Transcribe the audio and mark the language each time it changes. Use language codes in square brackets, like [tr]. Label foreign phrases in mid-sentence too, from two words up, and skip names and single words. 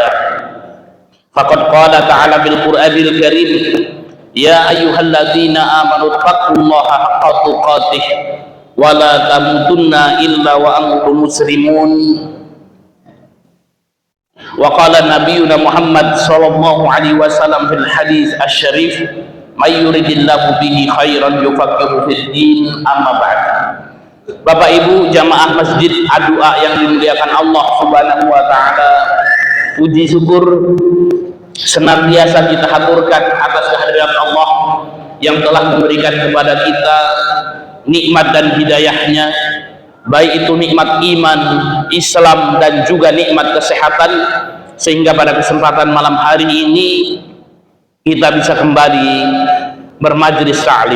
[ar] فقد قال تعالى بالقرآن الكريم يا أيها الذين آمنوا اتقوا الله حق تقاته ولا تموتن إلا وأنتم مسلمون. وقال نبينا محمد صلى الله عليه وسلم في الحديث الشريف, من يرد الله به خيرا يفقهه في الدين أما بعد. [id] Bapak Ibu jamaah masjid Adua yang dimuliakan Allah [ar] سبحانه وتعالى, [id] puji syukur senantiasa kita haturkan atas kehadiran Allah yang telah memberikan kepada kita nikmat dan hidayahnya, baik itu nikmat iman, Islam, dan juga nikmat kesehatan, sehingga pada kesempatan malam hari ini kita bisa kembali bermajlis ta'lim.